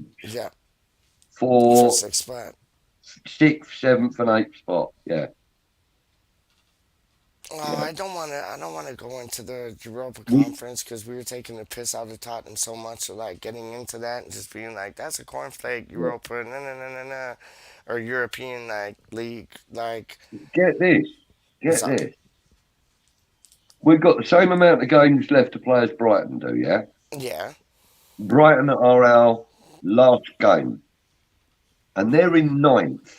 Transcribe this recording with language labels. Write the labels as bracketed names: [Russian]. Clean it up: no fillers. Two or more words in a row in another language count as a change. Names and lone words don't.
[English] yeah, for for sixth spot. sixth, seventh, and eighth spot. Yeah, Oh, yeah. I don't want to go into the Europa We Conference because we were taking the piss out of Tottenham so much. So like getting into that and just being like, that's a cornflake yeah. Europa, na na na na na, or European like league. Like, Get this, what's get up? this. We've got the same amount of games left to play as Brighton do. Yeah, Yeah. Brighton are our last game, and they're in ninth,